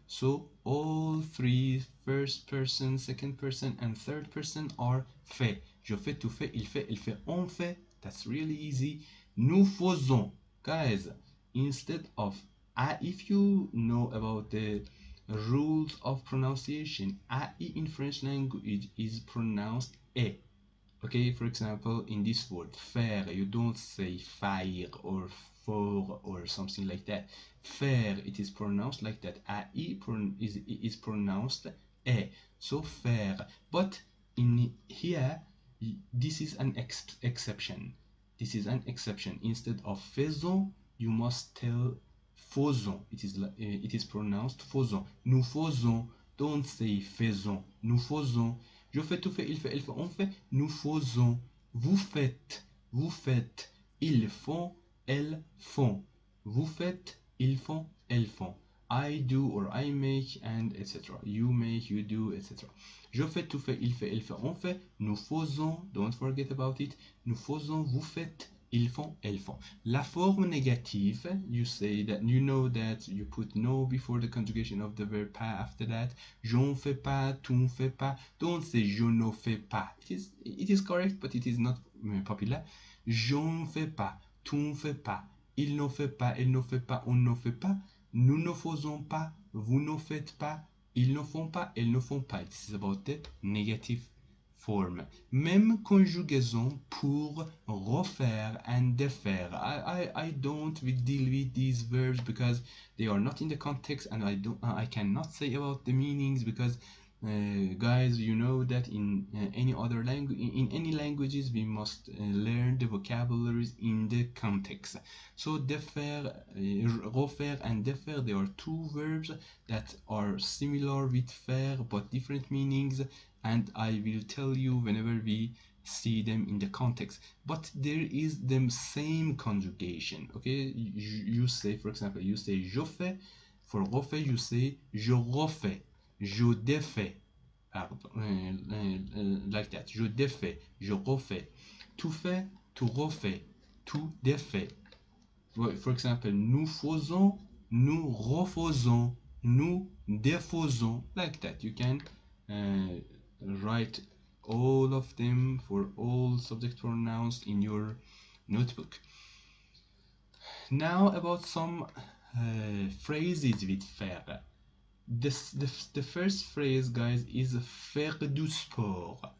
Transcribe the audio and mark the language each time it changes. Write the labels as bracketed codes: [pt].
[en] So all three, first person, second person, and third person, are fait. [fr] Je fais, tu fais, il fait, on fait. [en] That's really easy. [fr] Nous faisons. [en] Guys, instead of if you know about the rules of pronunciation, ai in French language is pronounced e. Okay, for example, in this word faire, you don't say faire or for or something like that. Faire, it is pronounced like that. Ai is pronounced e. So faire, but in here this is an exception. This is an exception. Instead of faisons, you must tell faisons. It is pronounced faisons. Nous faisons. Don't say faisons. Nous faisons. [fr] Je fais, tu fais, il fait, elle fait, on fait. Nous faisons. Vous faites. Ils font, elles font. Vous faites, ils font, elles font. [en] I do or I make, and etc. You make, you do, etc. [fr] Je fais, tu fais, il fait, elle fait, on fait. Nous faisons, [en] don't forget about it. [fr] Nous faisons, vous faites, ils font, elles font. La forme négative, [en] you say that, you know that you put no before the conjugation of the verb pas after that. [fr] Je ne fais pas, tu ne fais pas. [en] Don't say [fr] je ne fais pas. [en] It is correct, but it is not popular. [fr] Je ne fais pas, tu ne fais pas. Il ne fait pas, elle ne fait pas, on ne fait pas. Nous ne faisons pas, vous ne faites pas. Ils ne font pas, elles ne font pas. [en] This is about the negative form. [fr] Même conjugaison pour refaire and défaire. [en] I don't deal with these verbs because they are not in the context, and I cannot say about the meanings because guys, you know that in any other language, in any languages, we must learn the vocabularies in the context. So defaire, refaire and defaire, they are two verbs that are similar with faire but different meanings, and I will tell you whenever we see them in the context. But there is the same conjugation. Okay, you say, for example, you say [fr] je fais. [en] For [fr] refait, [en] you say [fr] je refais, je défais. [en] Like that. [fr] Je défais, je refais. Tu fais, tu refais, tu défais. [en] For example, [fr] nous faisons, nous refaisons, nous défaisons. [en] Like that. You can write all of them for all subject pronouns in your notebook. Now about some phrases with faire. The first phrase, guys, is faire du sport.